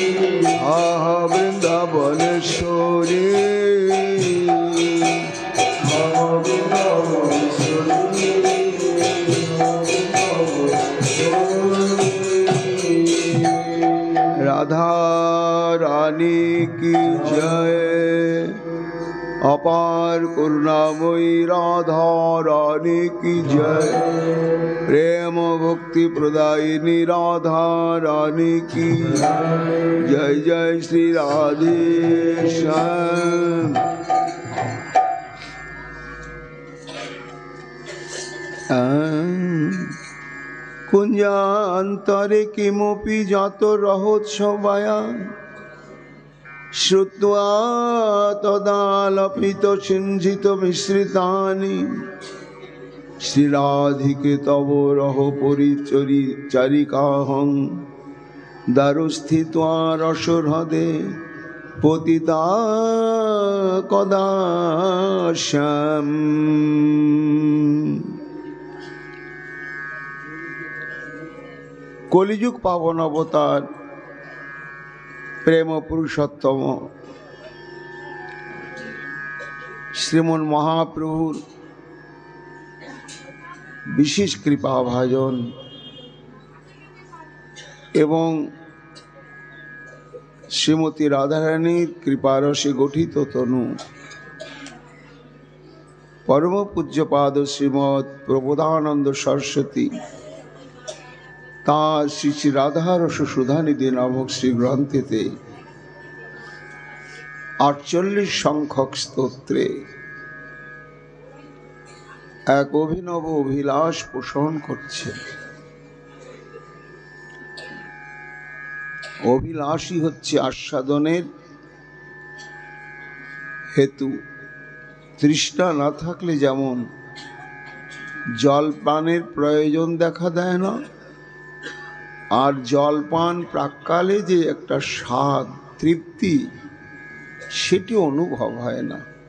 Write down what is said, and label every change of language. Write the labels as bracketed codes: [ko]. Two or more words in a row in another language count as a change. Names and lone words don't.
[bn] আহা বৃন্দাবনেশ্বরী, রাধা রানী কি জয়, [hi] अपार करुणामयी राधा रानी की जय, प्रेम भक्ति प्रदायिनी राधा रानी की जय, जय श्री राधे श्याम। [sa] कुञ्जान्तरे किमपि जातो रहोत्सवाया, श्रुत्वा तदालपितसिञ्चितमिश्रितानि श्रीराधिके तव रहो परिचरिकाहं, दारुस्थित्वा रसोहृदे पतिता कदा श्याम। [bn] কলিযুগ পাবন অবতার প্রেম পুরুষোত্তম শ্রীমন মহাপ্রভুর বিশেষ কৃপা ভাজন এবং শ্রীমতী রাধারানী কৃপারসে গঠিত তনু পরম পূজ্যপাদ শ্রীমদ প্রবোধানন্দ সরস্বতী তাঁর শ্রী শ্রী রাধারস সুধানিধি নামক শ্রী গ্রন্থেতে 48 সংখ্যক স্তোত্রে এক অভিনব অভিলাষ পোষণ করছে। অভিলাষী হচ্ছে আস্বাদনের হেতু। তৃষ্ণা না থাকলে যেমন জল পানের প্রয়োজন দেখা দেয় না, আর জলপান প্রাককালে যে একটা স্বাদ তৃপ্তি সেটি অনুভব হয় না।